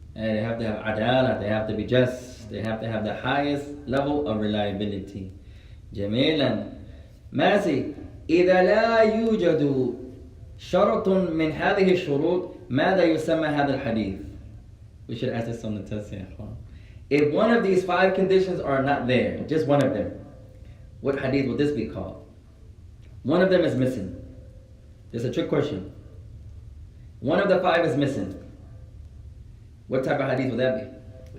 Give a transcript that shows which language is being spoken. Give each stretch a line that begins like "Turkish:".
English: And they have to have adalah. They have to be just. They have to have the highest level of reliability.
Arabic: جميلا. ماسي إذا لا يوجد شرط من هذه الشروط ماذا يسمى هذا الحديث?
English: We should ask this on the test
Arabic: يا إخوان.
English: If one of these 5 conditions are not there, just one of them, what hadith would this be called? One of them is missing. It's a trick question. One of the 5 is missing. What type of hadith would that be?